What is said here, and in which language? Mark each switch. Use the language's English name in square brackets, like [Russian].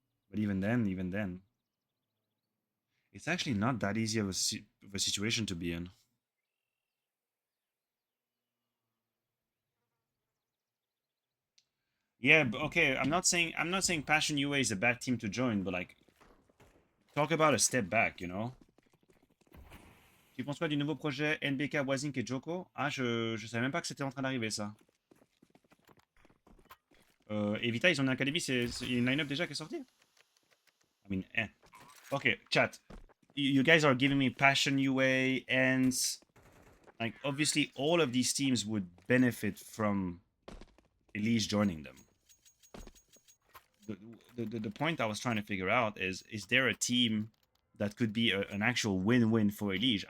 [English] But even then, it's actually not that easy of a situation to be in. Yeah, but okay, I'm not saying Passion UA is a bad team to join, but like, talk about a step back, you know. [French] Tu penses quoi du nouveau projet NBK, Wazink et Joko? Ah, je savais même pas que c'était en train d'arriver ça. Evita, ils ont une académie, il y a une line-up déjà qui est sortie? [English] I mean, eh. Okay, chat. You guys are giving me Passion UA, and like, obviously all of these teams would benefit from Elise joining them. The point I was trying to figure out is there a team that could be an actual win-win for Elise?